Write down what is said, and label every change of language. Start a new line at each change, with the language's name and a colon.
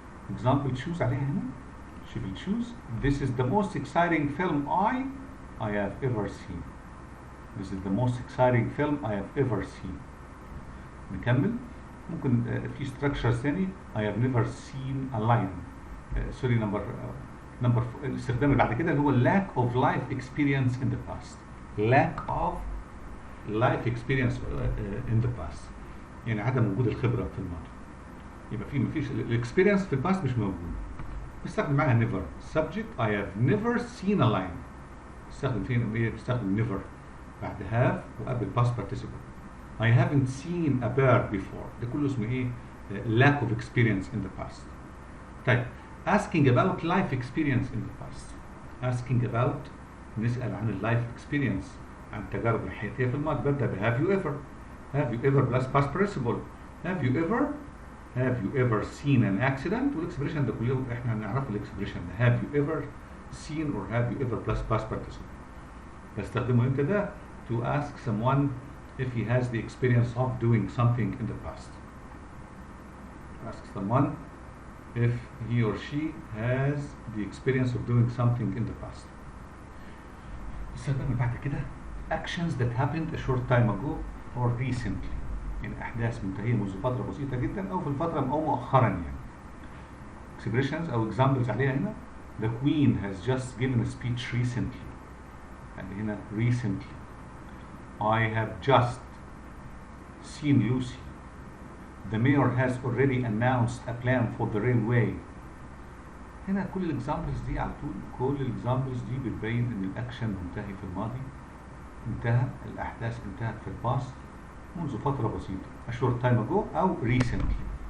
English: example choose
Arabic: عليها هنا.
English: she will choose this is the most exciting film I have ever seen. This is the most exciting film I have ever seen.
Arabic: نكمل. ممكن في
English: structure ثاني I have never seen a lion.
Arabic: سوري نمبر الاستخدام اللي بعد كده اللي هو
English: lack of life experience in the past. lack of life experience in the past.
Arabic: يعني عدم وجود الخبرة في الماضي. يبقى في مفيش الاكسبيرينس في الباست مش موجود. بستخدم معاها never.
English: subject I have never seen a lion.
Arabic: بستخدم فين ايه؟ بستخدم never بعد have وقبل past participle.
English: I haven't seen a bird before.
Arabic: ده كله اسمه ايه؟
English: lack of experience in the past. طيب asking about life experience in the past. asking about
Arabic: نسأل عن اللايف experience عن التجارب الحياتية في الماضي. ببدأ ب
English: have you ever. have you ever plus past participle. have you ever seen an accident.
Arabic: والاكسبريشن ده كله احنا هنعرف الاكسبريشن ده
English: have you ever seen or have you ever plus past participle.
Arabic: بستخدمه امتى ده؟
English: to ask someone if he has the experience of doing something in the past. ask someone if he or she has the experience of doing something in the past.
Arabic: استخدام بعد كده
English: actions that happened a short time ago or recently.
Arabic: يعني أحداث منتهية منذ فترة بسيطة جدا أو في الفترة أو مؤخرا يعني. expressions أو examples عليها هنا.
English: The Queen has just given a speech recently.
Arabic: يعني هنا recently.
English: I have just seen Lucy. The mayor has already announced a plan for the railway.
Arabic: هنا كل الاكزامبلز دي على طول كل الاكزامبلز دي بتبين ان الاكشن منتهي في الماضي. انتهى الاحداث انتهت في الباست منذ فترة بسيطة.
English: a short time ago أو recently.